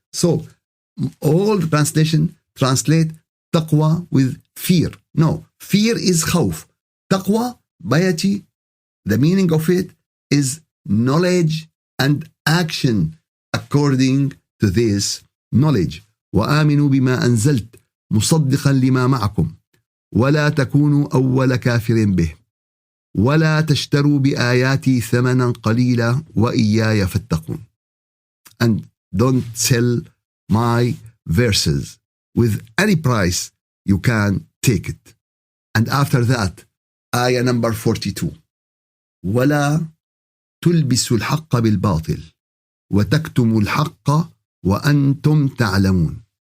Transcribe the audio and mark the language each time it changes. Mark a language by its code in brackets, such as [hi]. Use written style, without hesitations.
[en] So all the translation translate taqwa with fear. No, fear is khawf. Taqwa, piety, the meaning of it is knowledge and action according to this knowledge. [ar] وآمنوا بما أنزلت مصدقا لما معكم ولا تكونوا أول كافر به ولا تشتروا بآياتي ثمنا قليلا وإياي فاتقون. [en] And don't sell my verses with any price you can take it. And after that, ayah number 42. [ar] ولا تلبسوا الحق بالباطل وتكتموا الحق وأنتم تعلمون.